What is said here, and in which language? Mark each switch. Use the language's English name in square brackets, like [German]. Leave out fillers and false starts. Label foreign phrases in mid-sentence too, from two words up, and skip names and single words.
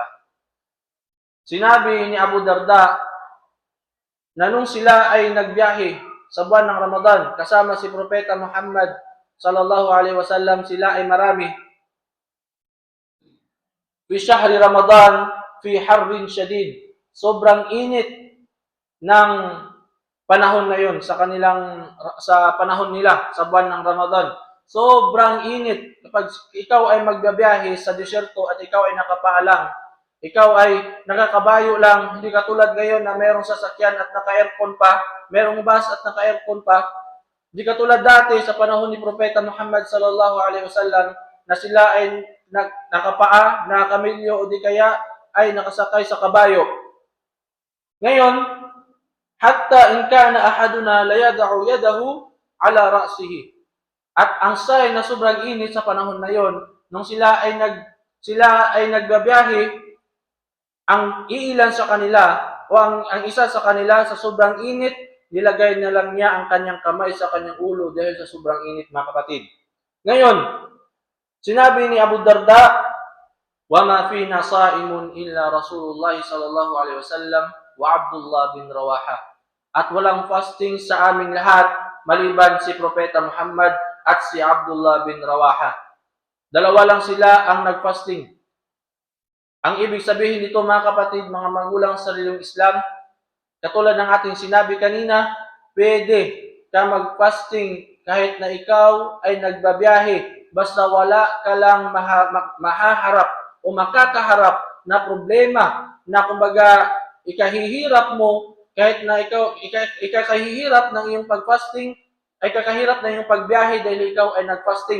[Filipino] Sinabi ni Abu Darda na nung sila ay nagbiyahe sa buwan ng Ramadan kasama si Propeta Muhammad [Arabic] صلى الله عليه وسلم, [Filipino] sila ay marami. [Arabic] في شهر رمضان في حر شديد. [Filipino] Sobrang init ng panahon na yun sa panahon nila sa buwan ng Ramadan. Sobrang init. Kapag ikaw ay magbabiyahe sa disyerto at ikaw ay nakapaalang, ikaw ay nakakabayo lang, hindi katulad ngayon na merong sasakyan at naka-aircon pa, merong bus at naka-aircon pa. Di katulad dati sa panahon ni Propeta Muhammad [Arabic] صلى الله عليه وسلم [Filipino] na sila ay nakapaa, nakakamilyo o di kaya ay nakasakay sa kabayo. Ngayon, [Arabic] حتى إن كان أحدنا ليضع يده على رأسه. [Filipino] At ang sign na sobrang init sa panahon na yon, nung sila ay nagbabiyahe, ang iilan sa kanila o ang isa sa kanila sa sobrang init, nilagay na lang niya ang kanyang kamay sa kanyang ulo dahil sa sobrang init, mga kapatid. Ngayon, sinabi ni Abu Darda, [Arabic] وَمَا فِينَا صَائِمٌ إِلَّا رَسُولُ اللَّهِ صَلَى اللَّهُ عَلَيْهِ وَسَلَّمَ وَعَبْدُ اللَّهِ بِنْ رَوَاحَةَ. [Filipino] At walang fasting sa aming lahat maliban si Propeta Muhammad at si Abdullah bin Rawaha. Dalawa lang sila ang nagfasting. Ang ibig sabihin nito, mga kapatid, mga magulang sa sariling Islam, katulad ng ating sinabi kanina, pwede ka mag-fasting kahit na ikaw ay nagbabiyahe, basta wala ka lang mahaharap o makakaharap na problema na kumbaga ikahihirap mo, kahit na ikaw ikakahihirap ng iyong pag-fasting, ay kakahirap na iyong pagbiyahe dahil ikaw ay nag-fasting.